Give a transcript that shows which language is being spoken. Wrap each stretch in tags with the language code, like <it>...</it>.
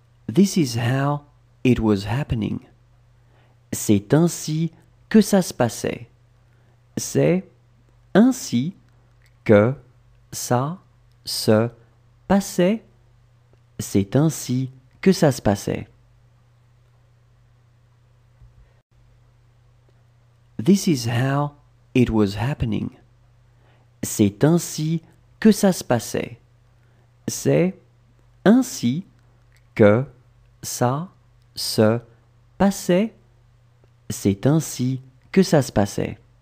<en>This is how it was happening.</en> <fr>C'est ainsi que ça se passait. C'est ainsi que ça se passait. C'est ainsi que ça se passait.</fr> <en>This is how it was happening.</en> <fr>C'est ainsi que ça se passait. C'est ainsi que ça se passait. C'est ainsi que ça se passait.</fr>